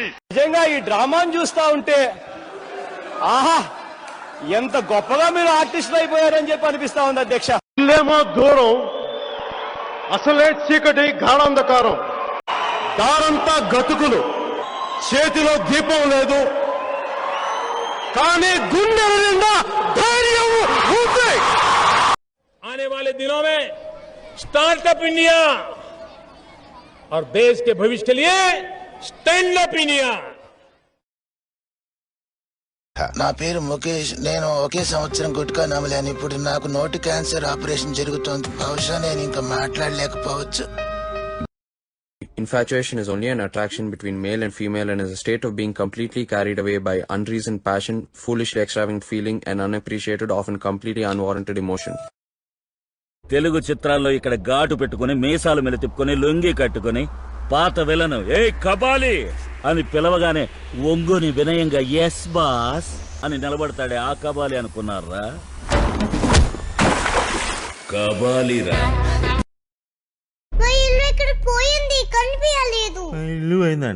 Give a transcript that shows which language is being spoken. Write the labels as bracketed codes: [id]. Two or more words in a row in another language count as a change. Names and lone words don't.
[te] నిజంగా ఈ డ్రామాను చూస్తా ఉంటే ఆహా, ఎంత గొప్పగా మీరు ఆర్టిస్టులు అయిపోయారని చెప్పి అనిపిస్తా ఉంది అధ్యక్ష. ఇల్లేమో దూరం, అసలే చీకటి గాఢాంధకారం, దారంతా గతుకులు, చేతిలో దీపం లేదు, కానీ గుండెల నిండా ధైర్యం ఉంది. [hi] आने वाले दिनों में स्टार्टअप इंडिया और देश के भविष्य के लिए स्टैंड अप इंडिया. [te] నా పేరు ముఖేష్. నేను ఒకే సంవత్సరం గుట్కా నమ్మలేను. ఇప్పుడు నాకు నోటి క్యాన్సర్ ఆపరేషన్ జరుగుతోంది. బహుశా నేను ఇంకా మాట్లాడలేకపోవచ్చు. [en] Infatuation is only an attraction between male and female and is a state of being completely carried away by unreasoned passion, foolishly extravagant feeling and unappreciated, often completely unwarranted emotion. [te] తెలుగు చిత్రాల్లో ఇక్కడ ఘాటు పెట్టుకుని మీసాలు మెలి తిప్పుకొని లొంగి కట్టుకుని పాత విలను ఏ కబాలి అని పిలవగానే ఒంగుని వినయంగా [en] yes boss [te] అని నిలబడతాడే ఆ కబాలి అనుకున్నారా? కబాలిరా. ఇల్లు అయిందంట.